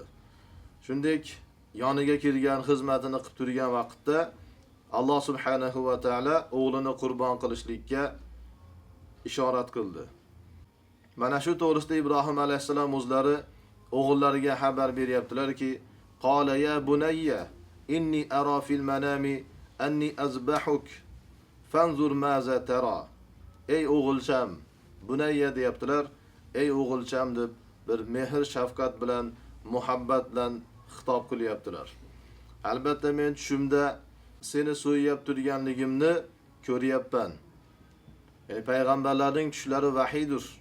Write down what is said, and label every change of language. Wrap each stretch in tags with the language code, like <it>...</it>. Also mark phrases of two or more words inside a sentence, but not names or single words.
<uz>Shunday yoniga kirgan, xizmatini qilib turgan vaqtda Alloh</uz> <ar>سبحانه وتعالى</ar> <uz>o'g'lini qurbon qilishlikka ishorat qildi. Mana shu to'g'risida Ibrohim alayhisalom o'zlari o'g'illariga xabar beryaptilarki,</uz> <ar>قال يا بني إني أرى في المنام أني أذبحك فانظر ماذا ترى.</ar> <uz>Ey o'g'ilcham, bunayya deyaptilar. Ey o'g'ilcham deb bir mehr shafqat bilan, muhabbat bilan xitob qilyaptilar. Albatta men tushimda seni so'yib turganligimni ko'ryapman. Ya'ni payg'ambarlarning tushlari vahiydir.</uz>